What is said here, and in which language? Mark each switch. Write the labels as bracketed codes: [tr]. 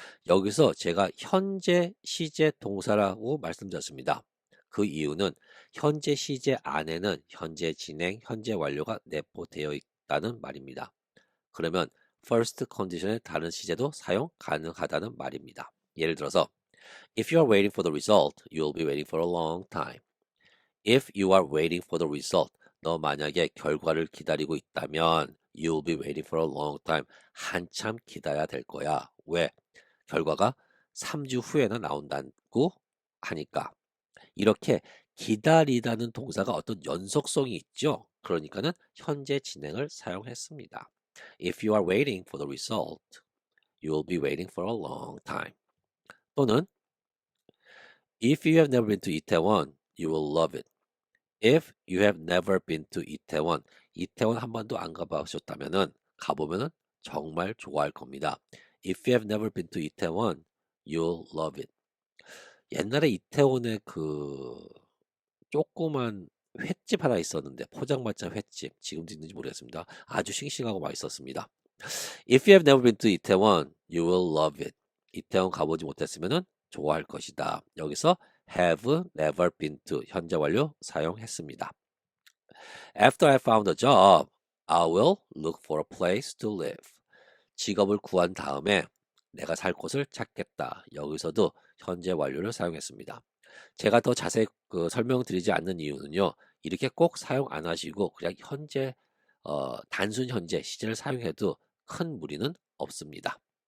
[ko] 여기서 제가 현재 시제 동사라고 말씀드렸습니다. 그 이유는 현재 시제 안에는 현재 진행, 현재 완료가 내포되어 있다는 말입니다. 그러면 first condition의 다른 시제도 사용 가능하다는 말입니다. 예를 들어서 [en] If you are waiting for the result, you will be waiting for a long time. If you are waiting for the result, [ko] 너 만약에 결과를 기다리고 있다면 [en] You'll be waiting for a long time. [ko] 한참 기다려야 될 거야. 왜? 결과가 3주 후에나 나온다고 하니까. 이렇게 기다리다는 동사가 어떤 연속성이 있죠. 그러니까는 현재 진행을 사용했습니다. [en] If you are waiting for the result, you'll be waiting for a long time. 또는 If you have never been to Itaewon, you will love it. If you have never been to Itaewon, [ko] 이태원 한 번도 안 가보셨다면은 가보면은 정말 좋아할 겁니다. [en] If you have never been to Itaewon, you'll love it. [ko] 옛날에 이태원에 그 조그만 횟집 하나 있었는데 포장마차 횟집 지금도 있는지 모르겠습니다. 아주 싱싱하고 맛있었습니다. [en] If you have never been to Itaewon, you will love it. [ko] 이태원 가보지 못했으면은 좋아할 것이다. 여기서 have never been to 현재 완료 사용했습니다. [en] After I found a job, I will look for a place to live. [ko] 직업을 구한 다음에 내가 살 곳을 찾겠다. 여기서도 현재 완료를 사용했습니다. 제가 더 자세히 설명드리지 않는 이유는요. 이렇게 꼭 사용 안 하시고 그냥 현재 단순 현재 시제를 사용해도 큰 무리는 없습니다.